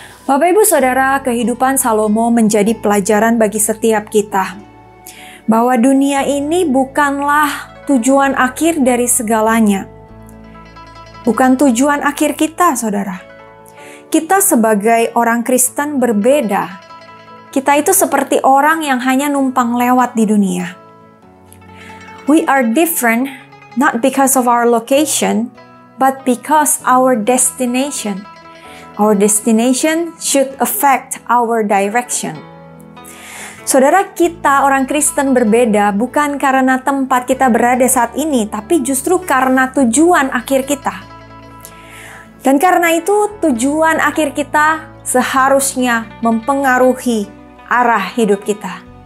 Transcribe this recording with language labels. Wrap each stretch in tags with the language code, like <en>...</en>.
<id>Bapak, Ibu, Saudara, kehidupan Salomo menjadi pelajaran bagi setiap kita, bahwa dunia ini bukanlah tujuan akhir dari segalanya. Bukan tujuan akhir kita, saudara. Kita sebagai orang Kristen berbeda. Kita itu seperti orang yang hanya numpang lewat di dunia.</id> <en>We are different not because of our location, but because our destination. Our destination should affect our direction.</en> <id>Saudara, kita orang Kristen berbeda bukan karena tempat kita berada saat ini, tapi justru karena tujuan akhir kita. Dan karena itu tujuan akhir kita seharusnya mempengaruhi arah hidup kita.</id>